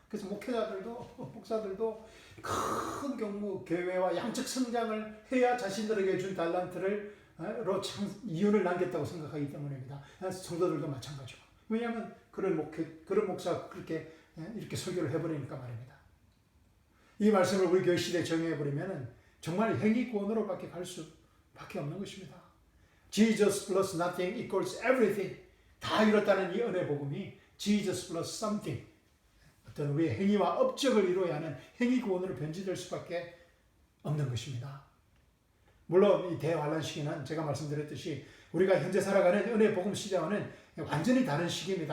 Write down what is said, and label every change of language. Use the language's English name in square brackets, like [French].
[Korean] 그래서 목사들도 큰 경무 교회와 양적 성장을 해야 자신들에게 준 달란트를 이윤을 남겼다고 생각하기 때문입니다. 성도들도 마찬가지고. 왜냐하면 그런 목사가 이렇게 설교를 해버리니까 말입니다. 이 말씀을 우리 교회 시대에 정해버리면 정말 행위 구원으로밖에 갈 수밖에 없는 것입니다. [English] Jesus plus nothing equals everything. [Korean] 다 이뤘다는 이 은혜 복음이 [English] Jesus plus something. [Korean] 어떤 우리의 행위와 업적을 이루어야 하는 행위 구원으로 변질될 수밖에 없는 것입니다. 물론 이 대환란 시기는 제가 말씀드렸듯이 우리가 현재 살아가는 은혜 복음 시대와는 완전히 다른 시기입니다.